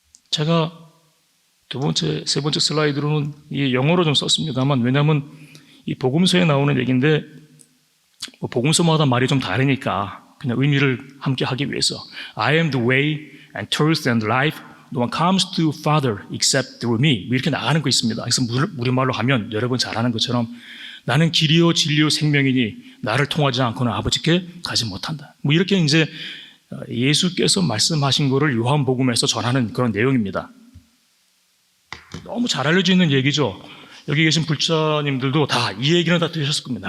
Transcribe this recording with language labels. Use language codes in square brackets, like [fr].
[ko] 제가 세 번째 슬라이드로는 이 영어로 좀 썼습니다만 왜냐하면 이 복음서에 나오는 얘기인데 복음서마다 말이 좀 다르니까 그냥 의미를 함께 하기 위해서 [en] I am the way and truth and life. No one comes to Father except through me. [ko] 이렇게 나가는 거 있습니다. 그래서 우리말로 하면 여러분 잘 아는 것처럼 나는 길이요 진리요 생명이니 나를 통하지 않고는 아버지께 가지 못한다. 이렇게 이제 예수께서 말씀하신 거를 요한복음에서 전하는 그런 내용입니다. 너무 잘 알려져 있는 얘기죠. 여기 계신 불자님들도 다 이 얘기는 다 들으셨을 겁니다.